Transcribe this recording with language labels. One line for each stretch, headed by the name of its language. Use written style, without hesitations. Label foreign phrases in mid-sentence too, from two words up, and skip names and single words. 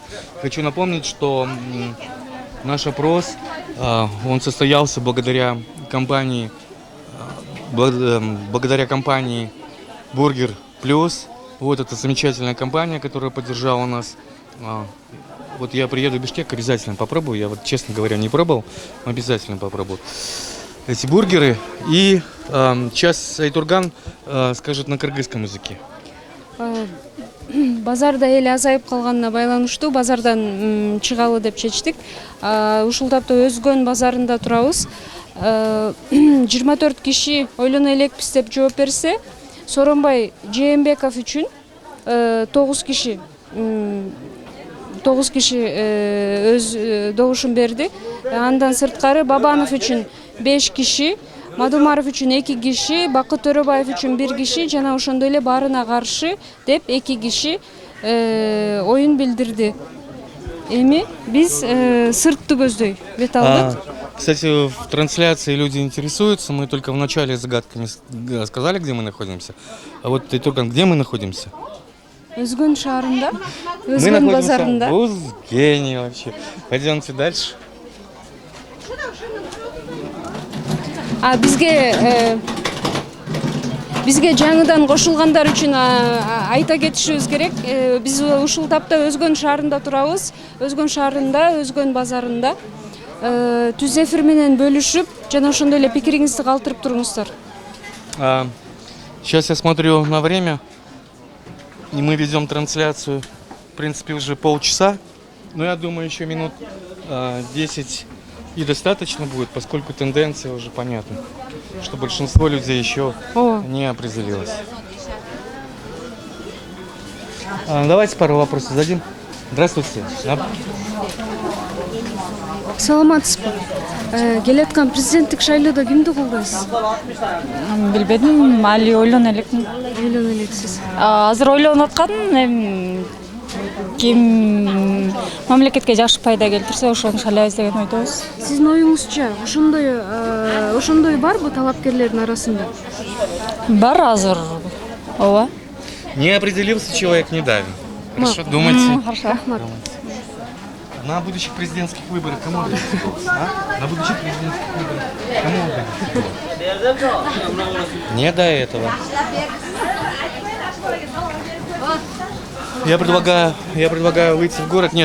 Russian: Хочу напомнить, что наш опрос, он состоялся благодаря компании Бургер Плюс. Вот эта замечательная компания, которая поддержала нас. Вот я приеду в Бишкек, обязательно попробую. Я вот, честно говоря, не пробовал, но обязательно попробую. эти бургеры. И сейчас Айтурган скажет на кыргызском языке.
Kyrgyz: Базарда эле азайып калганына байланыштуу базардан чыгалы деп чечтик. Ушул тапта Өзгөн базарында турабыз. 24 киши ойлоно элекпиз деп жооп берсе, Соронбай Жээнбеков үчүн 9 киши өз добушун берди. Андан сырткары Бабанов үчүн 5 киши, Мадумаров үчүн 2 киши, Бакыт Төрөбаев үчүн 1 киши жана ошондой эле баарына каршы деп 2 киши оюн билдирди. Эми биз сыртты көздөй бет алдык.
Russian: Кстати, в трансляции люди интересуются. Мы только в начале загадками сказали, где мы находимся. А вот Айтурган, где мы находимся?
Kyrgyz: Өзгөн шаарында, Өзгөн базарында.
Russian: Мы находимся в Узгене вообще. Пойдемте дальше.
Kyrgyz: Бизге жаңыдан кошулгандар үчүн айта кетишибиз керек. Биз ушул тапта Өзгөн шаарында турабыз. Өзгөн шаарында, Өзгөн базарында. Түз эфир менен бөлүшүп, жана ошондой эле пикириңизди калтырып туруңуздар.
Russian: Сейчас я смотрю на время, и мы ведем трансляцию, в принципе, уже полчаса. Но я думаю, еще минут 10 и достаточно будет, поскольку тенденция уже понятна, что большинство людей еще не определилось. Давайте пару вопросов зададим. Здравствуйте.
Kyrgyz: Саламатсызбы? Келаткан президенттик шайлоодо кимди колдойсуз? Билбедим, али ойлоно элекмин. Ойлоно элексиз. Азыр ойлонуп аткам, ким мамлекетке жакшы пайда келтирсе, ошону шайлайбыз деген ойдобуз. Сиздин оюңузча, ошондой барбы талапкерлердин арасында? Бар азыр. Ооба.
Russian: Не определился человек, не давим. Хорошо, думайте. Хорошо.
Kyrgyz: Рахмат.
Russian: На будущих президентских выборах кому дадите голос? На будущих президентских выборах кому дадите голос? Не до этого. Я предлагаю выйти в город.